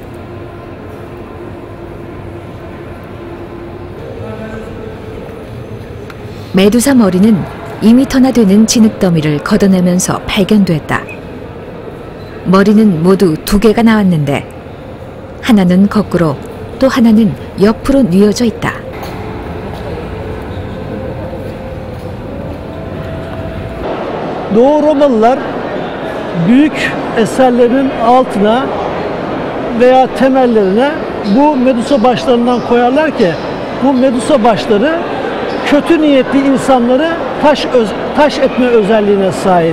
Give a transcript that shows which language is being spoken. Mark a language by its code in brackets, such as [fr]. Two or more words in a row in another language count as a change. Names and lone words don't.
[ko] 메두사 머리는 2m나 되는 진흙더미를 걷어내면서 발견됐다. 머리는 모두 2개가 나왔는데 하나는 거꾸로 또 하나는 옆으로 뉘어져 있다. [tr] Doğu Romalılar büyük eserlerin altına veya temellerine bu medusa başlarından koyarlar ki bu medusa başları kötü niyetli insanları taş etme özelliğine sahip.